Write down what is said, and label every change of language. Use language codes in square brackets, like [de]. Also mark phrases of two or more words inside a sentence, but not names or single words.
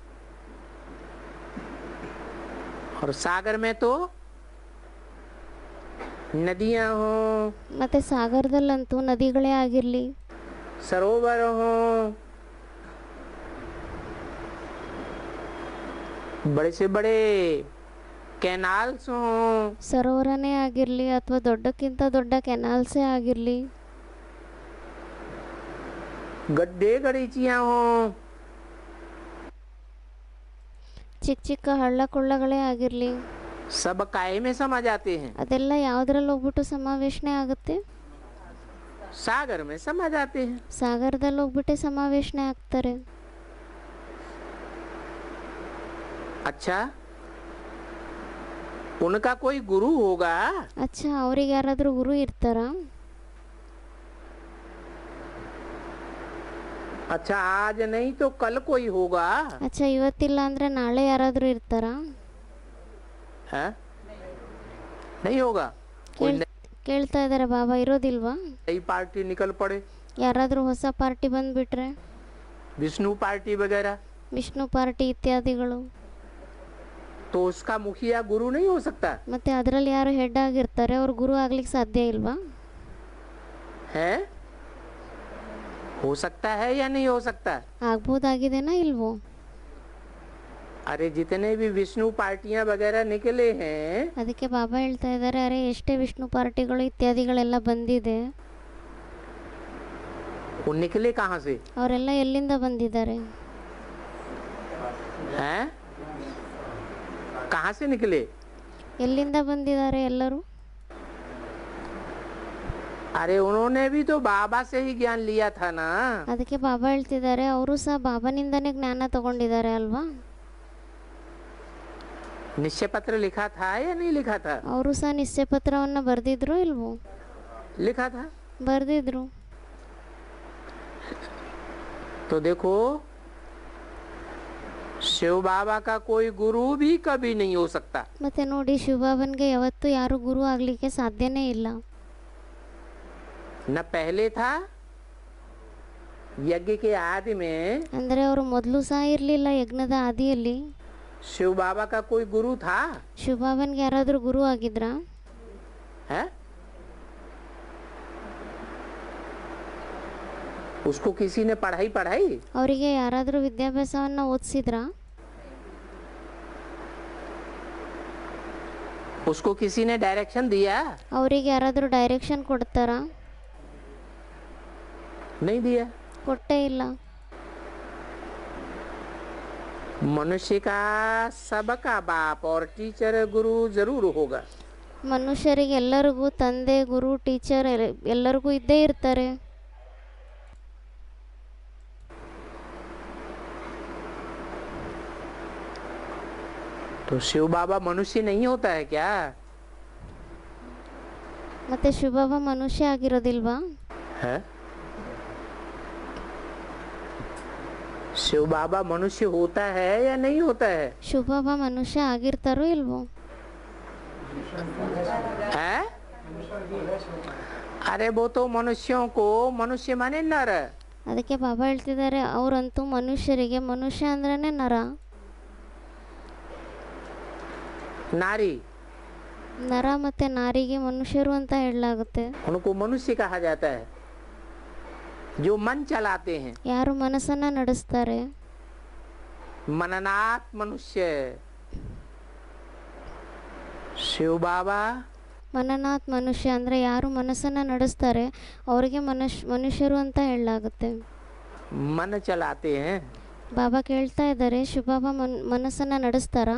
[hi] और सागर में तो नदियां हो, [kn] ಮತ್ತೆ ಸಾಗರದಲ್ಲಂತೂ ನದಿಗಳೇ ಆಗಿರಲಿ, [hi] सरोवर हो, बड़े से बड़े कैनाल्स हो, [kn] ಸರೋವರನೇ ಆಗಿರಲಿ ಅಥವಾ ದೊಡ್ಡಕ್ಕಿಂತ ದೊಡ್ಡ ಕೆನಾಲ್ಸೇ ಆಗಿರಲಿ, [hi] गड्ढे गड़ीचियां हो, [kn] ಚಿಕ್ಕ ಚಿಕ್ಕ ಹಳ್ಳ ಕೊಳ್ಳಗಳೇ ಆಗಿರಲಿ, [hi] सब काय में समा जाते हैं? [kn] ಅದೆಲ್ಲ ಯಾವುದ್ರಲ್ಲಿ ಹೋಗ್ಬಿಟ್ಟು ಸಮಾವೇಶನೆ ಆಗುತ್ತೆ? [hi] सागर में समा जाते हैं। [kn] ಸಾಗರದಲ್ಲಿ ಹೋಗ್ಬಿಟ್ಟೆ ಸಮಾವೇಶನೆ ಆಗ್ತಾರೆ. [hi] अच्छा, उनका कोई गुरु होगा? [kn] ಅಚ್ಚಾ, ಅವ್ರಿಗೆ ಯಾರಾದರೂ ಗುರು ಇರ್ತಾರಾ? [hi] अच्छा, आज नहीं तो कल कोई होगा? [kn] ಅಚ್ಚಾ, ಇವತ್ತಿಲ್ಲ ಅಂದ್ರೆ ನಾಳೆ ಯಾರಾದರೂ ಇರ್ತಾರಾ? [hi] है? नहीं होगा। कोई [kn] ಕೇಳ್ತಾ ಇದ್ದಾರೆ ಬಾಬಾ, ಇರೋದಿಲ್ವಾ? [hi] नई पार्टी निकल पड़े, [kn] ಯಾರಾದರೂ ಹೊಸ ಪಾರ್ಟಿ ಬಂದ್ಬಿಟ್ರೆ, [hi] विष्णु पार्टी वगैरह, [kn] ವಿಷ್ಣು ಪಾರ್ಟಿ ಇತ್ಯಾದಿಗಳು, [hi] तो उसका मुखिया गुरु नहीं हो सकता [kn] ಮತ್ತೆ ಅದರಲ್ಲಿ ಯಾರು ಹೆಡ್ ಆಗಿರ್ತಾರೆ ಅವ್ರು ಗುರು ಆಗ್ಲಿಕ್ಕೆ ಸಾಧ್ಯ ಇಲ್ವಾ? [hi] है? हो सकता है या नहीं हो सकता? [kn] ಆಗ್ಬೋದಾಗಿದೆನಾ ಇಲ್ವೋ? [hi] अरे जितने भी विष्णु पार्टियां वगैरह निकले हैं, [kn] ಅದಕ್ಕೆ ಬಾಬಾ ಹೇಳ್ತಾ ಇದ್ದಾರೆ, ಅರೆ ಎಷ್ಟೇ ವಿಷ್ಣು ಪಾರ್ಟಿಗಳು ಇತ್ಯಾದಿಗಳೆಲ್ಲ ಬಂದಿದೆ, [hi] वो निकले कहाँ से? [kn] ಅವರೆಲ್ಲ ಎಲ್ಲಿಂದ ಬಂದಿದ್ದಾರೆ? [hi] हैं? कहाँ से निकले? [kn] ಎಲ್ಲಿಂದ ಬಂದಿದ್ದಾರೆ ಎಲ್ಲರೂ? [hi] अरे उन्होंने भी तो बाबा से ही ज्ञान लिया था ना। [kn] ಅದಕ್ಕೆ ಬಾಬಾ ಹೇಳ್ತಿದ್ದಾರೆ, ಅವರು ಸಹ ಬಾಬಾನಿಂದನೇ ಜ್ಞಾನ ತಗೊಂಡಿದ್ದಾರೆ ಅಲ್ವಾ? [hi] निश्चय पत्र लिखा था या नहीं लिखा था? [kn] ಅವರು ಸಹ ನಿಶ್ಚಯ ಪತ್ರವನ್ನು ಬರೆದಿದ್ರು ಇಲ್ವೋ? [hi] लिखा था। [kn] ಬರೆದಿದ್ರು. [hi] तो देखो, शिव बाबा का कोई गुरु भी कभी नहीं हो सकता। [kn] ಮತ್ತೆ ನೋಡಿ, ಶಿವಬಾಬನ್ಗೆ ಯಾವತ್ತೂ ಯಾರು ಗುರು ಆಗ್ಲಿಕ್ಕೆ ಸಾಧ್ಯನೇ ಇಲ್ಲ. [hi] न पहले था, यज्ञ के आदि में [kn] ಅಂದರೆ ಅವರು ಮೊದಲು ಸಹ ಇರಲಿಲ್ಲ. ಯಜ್ಞದ ಆದಿಯಲ್ಲಿ [hi] शिव बाबा का कोई गुरु था? [kn] ಶಿವಬಾಬನ್ಗೆ ಯಾರಾದರೂ ಗುರು ಆಗಿದ್ರಾ? [hi] है? उसको किसी ने पढ़ाई पढ़ाई? [kn] ಅವರಿಗೆ ಯಾರಾದರೂ ವಿದ್ಯಾಭ್ಯಾಸವನ್ನು ಓದಿಸಿದ್ರಾ? [hi] उसको किसी ने डायरेक्शन दिया? [kn] ಅವರಿಗೆ ಯಾರಾದರೂ ಡೈರೆಕ್ಷನ್ ಕೊಡ್ತಾರಾ? [hi] नहीं दिया। [kn] ಕೊಟ್ಟೇ ಇಲ್ಲ. [hi] मनुष्य का सबका बाप और टीचर गुरु जरूर होगा। [kn] ಮನುಷ್ಯರಿಗೆ ಎಲ್ಲರಿಗೂ ತಂದೆ, ಗುರು, ಟೀಚರ್ ಎಲ್ಲರಿಗೂ ಇದ್ದೇ ಇರ್ತಾರೆ. [hi] तो शिव बाबा मनुष्य नहीं होता है क्या? [kn] ಮತ್ತೆ ಶಿವಬಾಬಾ ಮನುಷ್ಯ ಆಗಿರೋದಿಲ್ವಾ? [hi] है? शिव बाबा मनुष्य होता है या नहीं होता है? [kn] ಶಿವಬಾಬಾ ಮನುಷ್ಯ ಆಗಿರ್ತಾರೋ ಇಲ್ವೋ? [hi] है? अरे वो तो मनुष्यों को मनुष्य माने नर। [kn] ಅದಕ್ಕೆ ಬಾಬಾ ಹೇಳ್ತಿದ್ದಾರೆ, ಅವರಂತೂ ಮನುಷ್ಯರಿಗೆ ಮನುಷ್ಯ ಅಂದ್ರೇನೆ ನರ. [hi] नारी [kn] ನರ ಮತ್ತೆ ನಾರಿಗೆ ಮನುಷ್ಯರು ಅಂತ ಹೇಳಲಾಗುತ್ತೆ. [hi] उनको मनुष्य कहा जाता है जो मन चलाते हैं। [kn] ಯಾರು ಮನಸ್ಸನ್ನ ನಡೆಸ್ತಾರೆ, [hi] मननात् मनुष्य। शिव बाबा [kn] ಮನನಾಥ್ ಮನುಷ್ಯ ಅಂದರೆ ಯಾರು ಮನಸ್ಸನ್ನು ನಡೆಸ್ತಾರೆ ಅವರಿಗೆ ಮನುಷ್ಯರು ಅಂತ ಹೇಳಲಾಗುತ್ತೆ. [hi] मन चलाते हैं। [kn] ಬಾಬಾ ಕೇಳ್ತಾ ಇದ್ದಾರೆ, ಶಿವಬಾಬಾ ಮನಸ್ಸನ್ನು ನಡೆಸ್ತಾರಾ?